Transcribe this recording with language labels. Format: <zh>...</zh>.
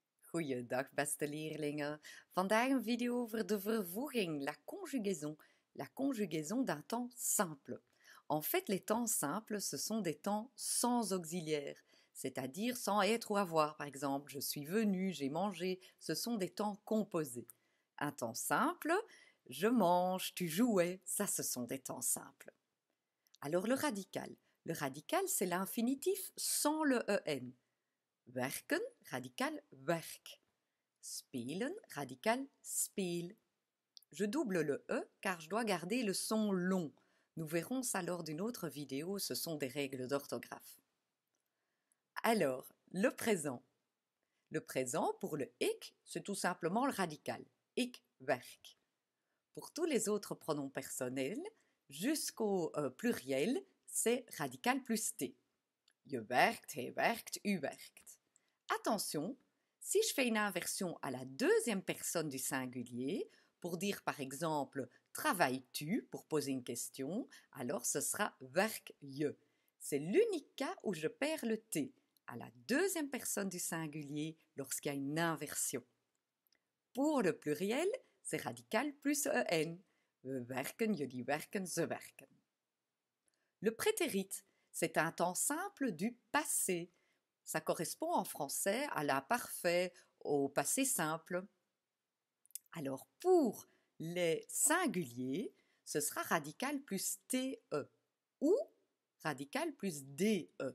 <nl>Goeiedag beste leerlingen. Vandaag een video over de vervoeging,</nl> <fr>la conjugaison d'un temps simple. En fait, les temps simples, ce sont des temps sans auxiliaire, c'est-à-dire sans être ou avoir. Par exemple, je suis venu, j'ai mangé, ce sont des temps composés. Un temps simple, je mange, tu jouais, ça ce sont des temps simples. Alors le radical c'est l'infinitif sans le en.</fr> <nl>Werken, radical werk. Spelen, radical speel.</nl> <fr>Je double le e car je dois garder le son long. Nous verrons ça lors d'une autre vidéo, ce sont des règles d'orthographe. Alors, le présent. Le présent, pour le ik, c'est tout simplement le radical.</fr> <nl>Ik werk.</nl> <fr>Pour tous les autres pronoms personnels, jusqu'au pluriel, c'est radical plus t.</fr> <nl>Je werkt, hij werkt, u werkt.</nl> <fr>Attention, si je fais une inversion à la deuxième personne du singulier, pour dire par exemple « travailles-tu » pour poser une question, alors ce sera «</fr> <nl>werk je ».</nl> <fr>C'est l'unique cas où je perds le t, à la deuxième personne du singulier lorsqu'il y a une inversion. Pour le pluriel, c'est radical plus en.</fr> <nl>We werken, jullie werken, ze werken.</nl> <fr>Le prétérit, c'est un temps simple du passé. Ça correspond en français à l'imparfait, au passé simple. Alors pour les singuliers, ce sera radical plus te ou radical plus de.</fr>